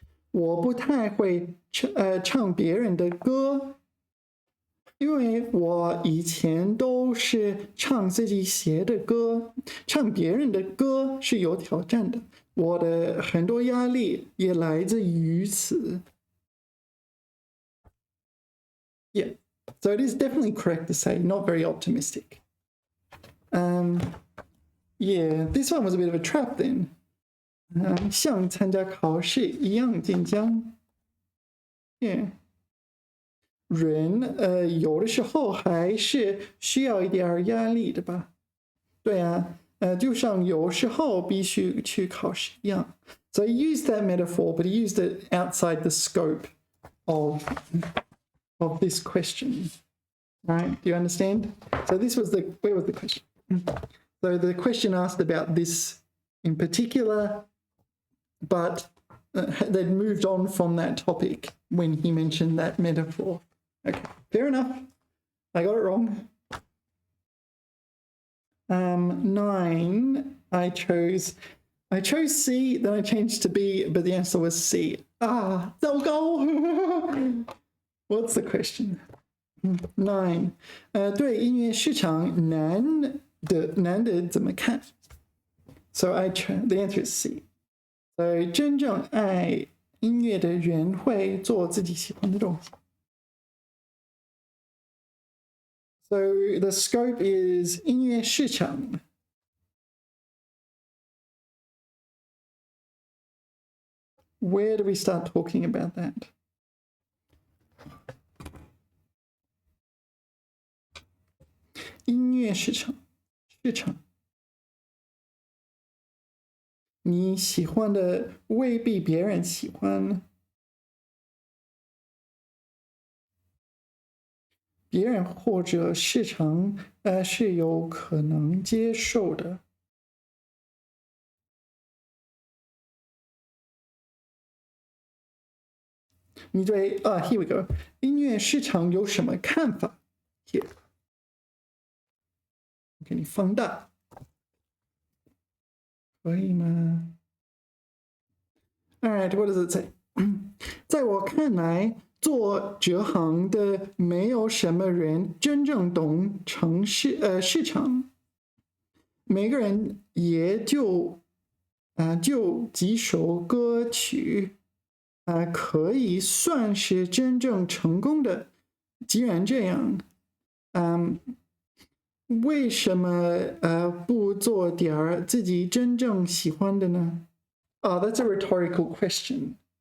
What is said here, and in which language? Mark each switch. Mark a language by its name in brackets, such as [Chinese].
[Chinese] 我不太会唱别人的歌，因为我以前都是唱自己写的歌，唱别人的歌是有挑战的，我的很多压力也来自于此。 [English] Yeah, so it is definitely correct to say not very optimistic. Yeah, this one was a bit of a trap then. [Chinese] 像参加考试一样紧张。Yeah. 人有的时候还是需要一点压力的吧？对啊，就像有时候必须去考试一样。 [English] So he used that metaphor, but he used it outside the scope of this question. Right? Do you understand? So this was where was the question? So the question asked about this in particular, but they'd moved on from that topic when he mentioned that metaphor. Okay, fair enough. I got it wrong. 9, I chose C, then I changed to B, but the answer was C. Ah, [Chinese] 糟糕. [English] What's the question? 9. [Chinese] 对音乐市场难的怎么看? [English] So the answer is C. [Chinese] So 真正爱音乐的人会做自己喜欢的东西。 [English] So the scope is 音乐市场。 Where do we start talking about that? [Chinese] 音乐市场，你喜欢的未必别人喜欢，别人或者市场是有可能接受的。你对 [English] here we go. [Chinese] 音乐市场有什么看法 ？Here. 给你放大，可以吗 [English] ？All right, what does it say? [Chinese] 在我看来，做这行的没有什么人真正懂市场，每个人也就几首歌曲可以算是真正成功的。既然这样，为什么不做点自己真正喜欢的呢？ [English] Oh, that's a rhetorical question.